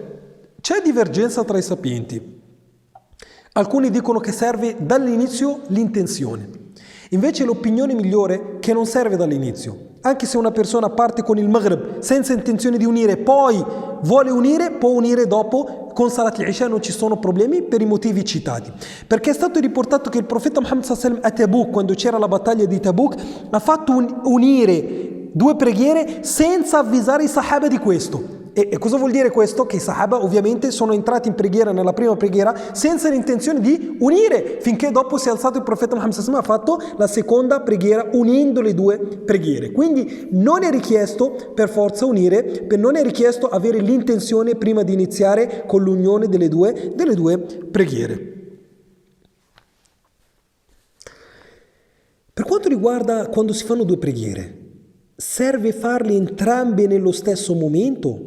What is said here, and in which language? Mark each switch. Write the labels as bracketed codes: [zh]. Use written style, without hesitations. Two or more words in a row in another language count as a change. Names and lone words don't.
[it] C'è divergenza tra i sapienti. Alcuni dicono che serve dall'inizio l'intenzione. Invece l'opinione migliore è che non serve dall'inizio. Anche se una persona parte con il Maghrib senza intenzione di unire, poi vuole unire, può unire dopo con [ar] صلاة العشاء [it] non ci sono problemi per i motivi citati. Perché è stato riportato che il profeta Muhammad [ar] صلى الله عليه وسلم [it] a Tabuk, quando c'era la battaglia di Tabuk, ha fatto unire due preghiere senza avvisare i Sahaba di questo. E cosa vuol dire questo? Che i Sahaba ovviamente sono entrati in preghiera nella prima preghiera senza l'intenzione di unire, finché dopo si è alzato il profeta Muhammad [ar] صلى الله عليه وسلم, [it] ha fatto la seconda preghiera unendo le due preghiere. Quindi non è richiesto per forza unire, non è richiesto avere l'intenzione prima di iniziare con l'unione delle due preghiere. Per quanto riguarda quando si fanno due preghiere, serve farle entrambe nello stesso momento?